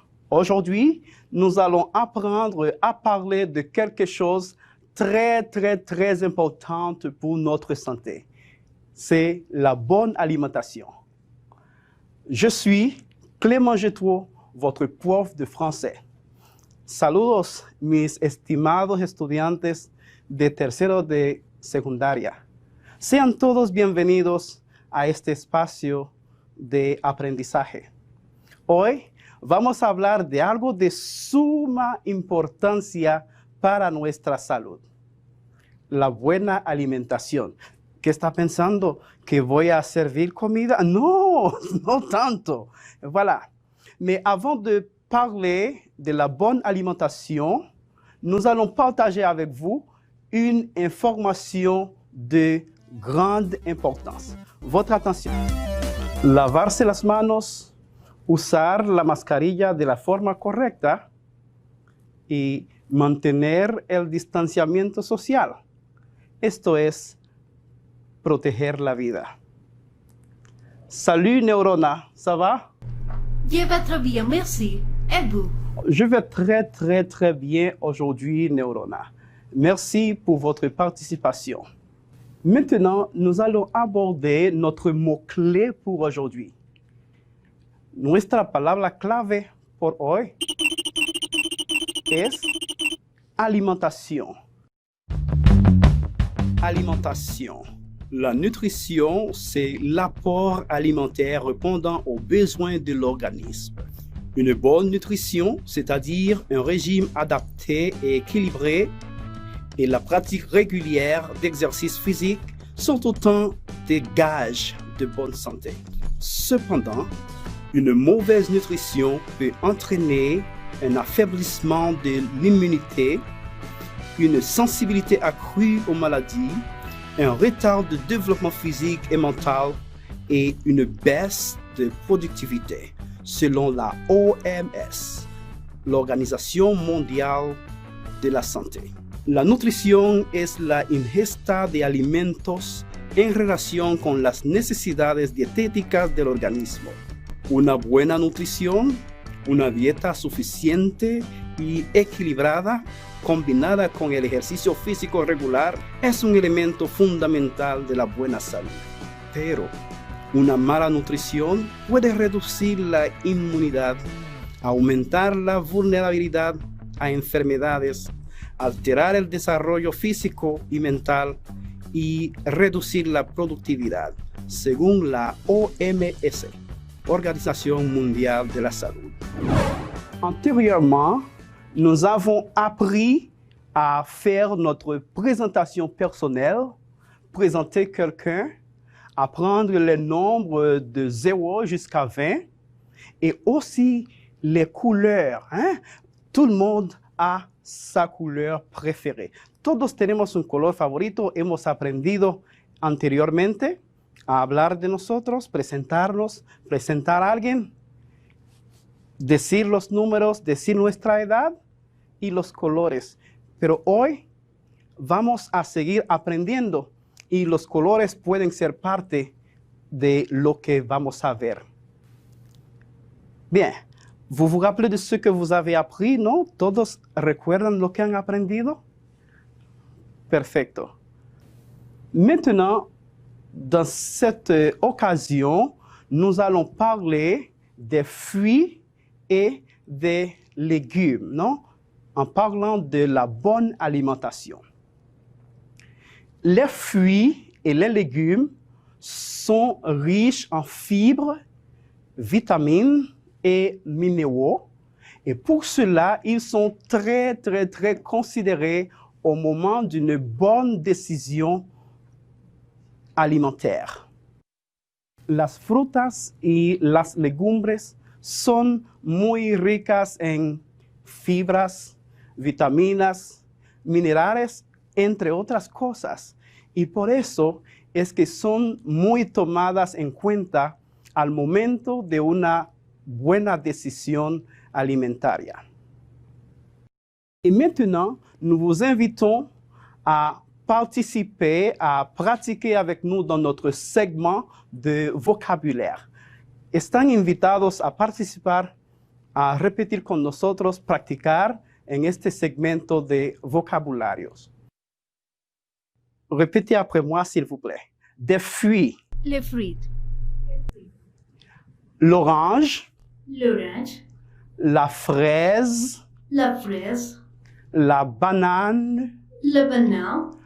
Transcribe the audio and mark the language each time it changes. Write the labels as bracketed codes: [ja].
[fr] Aujourd'hui, nous allons apprendre à parler de quelque chose très important pour notre santé. C'est la bonne alimentation. Je suis Clément Getreau, votre prof de français. [es] Saludos, mis estimados estudiantes de tercero de secundaria. Sean todos bienvenidos a este espacio de aprendizaje. Hoy vamos a hablar de algo de suma importancia para nuestra salud. La buena alimentación. ¿Qué está pensando? ¿Que voy a servir comida? No, no tanto. Voilà. [fr] Mais avant de parler de la bonne alimentation, nous allons partager avec vous une information de grande importance. Votre attention. [es] Lavarse las manos, usar la mascarilla de la forma correcta y mantener el distanciamiento social. Esto es proteger la vida. [fr] Salut Neurona, ça va? Je vais très bien, merci. Et vous? Je vais très bien aujourd'hui, Neurona. Merci pour votre participation. Maintenant, nous allons aborder notre mot-clé pour aujourd'hui. [es] Nuestra palabra clave por hoy es alimentation. [fr] Alimentation. La nutrition, c'est l'apport alimentaire répondant aux besoins de l'organisme. Une bonne nutrition, c'est-à-dire un régime adapté et équilibré, et la pratique régulière d'exercice physique sont autant des gages de bonne santé. Cependant, une mauvaise nutrition peut entraîner un affaiblissement de l'immunité, une sensibilité accrue aux maladies, un retard de développement physique et mental et une baisse de productivité, selon la OMS, l'Organisation mondiale de la santé. [es] La nutrición es la ingesta de alimentos en relación con las necesidades dietéticas del organismo. Una buena nutrición, una dieta suficiente y equilibrada, combinada con el ejercicio físico regular, es un elemento fundamental de la buena salud. Pero una mala nutrición puede reducir la inmunidad, aumentar la vulnerabilidad a enfermedades, alterar el desarrollo físico y mental y reducir la productividad, según la OMS, Organisation mondiale de la Salud. [fr] Antérieurement, nous avons appris à faire notre présentation personnelle, présenter quelqu'un, apprendre les nombres de 0 jusqu'à 20 et aussi les couleurs. Tout le monde a sa couleur préférée. [es] Todos tenemos un color favorito, hemos aprendido anteriormente a hablar de nosotros, presentarnos, presentar a alguien, decir los números, decir nuestra edad y los colores. Pero hoy vamos a seguir aprendiendo y los colores pueden ser parte de lo que vamos a ver. [fr] Bien, vous vous rappelez de ce que vous avez appris, ¿no? [es] ¿Todos recuerdan lo que han aprendido? Perfecto. [fr] Maintenant, dans cette occasion, nous allons parler des fruits et des légumes, non? En parlant de la bonne alimentation. Les fruits et les légumes sont riches en fibres, vitamines et minéraux. Et pour cela, ils sont très considérés au moment d'une bonne décision alimentaire. [es] Las frutas y las legumbres son muy ricas en fibras, vitaminas, minerales, entre otras cosas. Y por eso es que son muy tomadas en cuenta al momento de una buena [fr] décision alimentaire. Et maintenant, nous vous invitons à participer, à pratiquer avec nous dans notre segment de vocabulaire. [es] Están invitados a participar, a repetir con nosotros, practicar en este segmento de vocabularios. [fr] Répétez après moi, s'il vous plaît. Des fruits. Les fruits. L'orange. L'orange. La fraise. La fraise. La banane. La banane.